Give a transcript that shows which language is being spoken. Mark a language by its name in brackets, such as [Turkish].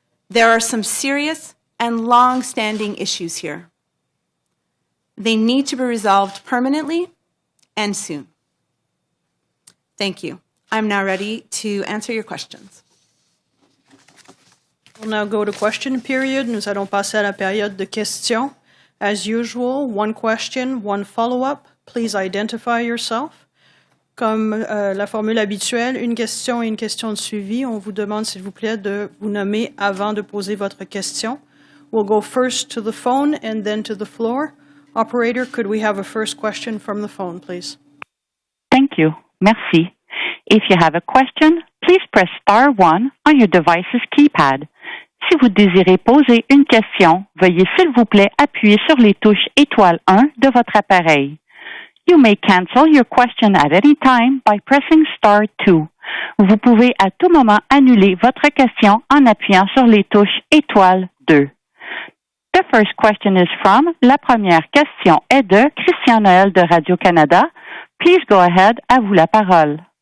[English] There are some serious and long-standing issues here. They need to be resolved permanently and soon. Thank you. I'm now ready to answer your questions. We'll now go to question period. [French] Nous allons passer à la période de questions. [English] As usual, one question, one follow-up. Please identify yourself. [French] Comme la formule habituelle, une question et une question de suivi. On vous demande, s'il vous plaît, de vous nommer avant de poser votre question. [English] We'll go first to the phone and then to the floor. Operator, could we have a first question from the phone, please? Thank you. [French] Merci. [English] If you have a question, please press star 1 on your device's keypad. [French] Si vous désirez poser une question, veuillez s'il vous plaît appuyer sur les touches étoile 1 de votre appareil. [English] You may cancel your question at any time by pressing star 2. [French] Vous pouvez à tout moment annuler votre question en appuyant sur les touches étoile 2. [English] The first question is from, [French] la première question est de [English] Christian Noël de Radio-Canada. Please go ahead, [French] à vous la parole.